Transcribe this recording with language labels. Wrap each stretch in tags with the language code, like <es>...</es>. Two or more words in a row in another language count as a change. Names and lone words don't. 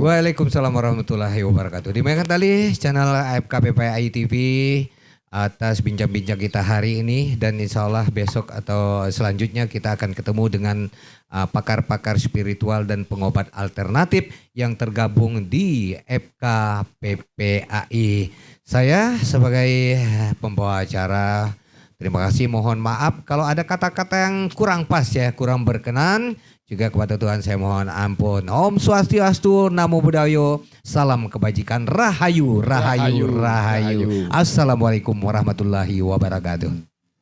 <ar>Waalaikumsalam warahmatullahi wabarakatuh.</ar> <id>Demikian tadi channel FKPPAI TV atas bincang-bincang kita hari ini, dan</id> <ar>insya Allah</ar> <id>besok atau selanjutnya kita akan ketemu dengan pakar-pakar spiritual dan pengobat alternatif yang tergabung di FKPPAI. Saya sebagai pembawa acara Terima kasih, mohon maaf kalau ada kata-kata yang kurang pas ya, kurang berkenan. Juga kepada Tuhan saya mohon ampun.</id> <ban>Om Swastiastu,</ban> <pi>Namo Buddhaya,</pi> <id>salam kebajikan, rahayu, rahayu, rahayu.</id> <ar>Assalamualaikum warahmatullahi wabarakatuh.</ar>